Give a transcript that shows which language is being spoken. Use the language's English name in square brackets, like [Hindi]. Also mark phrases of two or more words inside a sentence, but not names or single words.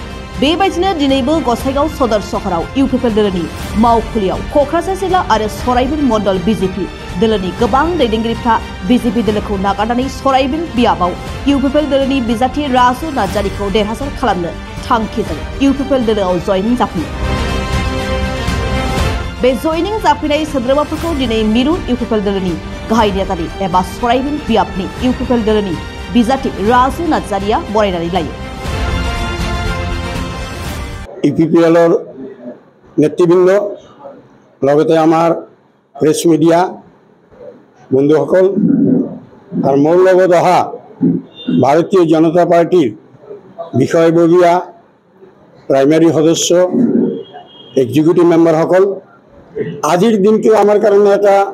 [Bodo] बेबायदिनो दिनैबो गसाइगाव सदर सहराव इउपिपिएल दोलोनि मावखुलियाव क'क्राझार जिल्ला आरो सराइबिल मण्डल बीजेपी दोलोनि गोबां दैदेनगिरिफ्रा बीजेपी दोलोखौ नागारनानै सराइबिल बियाबाव इउपिपिएल दोलोनि बिजाथि राजु नार्जारिखौ देरहासार खालामनो थांखिजों इउपिपिएल दोलोआव जयनिं जाफैयो। बे जयनिं जाफैनाय सोद्रोमाफोरखौ दिनै मिरु इउपिपिएल दोलोनि गाहाय नेतानि एबा सराइबिल बियाबनि इउपिपिएल दोलोनि बिजाथि राजु नार्जारिया बरायनानै लायो। [Assamese] ইউপিপিএলৰ নেতৃবৃন্দ লগতে আমাৰ প্ৰেছ মিডিয়া বন্ধুসকল আৰু মোৰ লগত অহা ভাৰতীয় জনতা পাৰ্টিৰ বিষয়ববীয়া প্ৰাইমাৰী সদস্য এক্সিকিউটিভ মেম্বাৰসকল, আজিৰ দিনটো আমাৰ কাৰণে এটা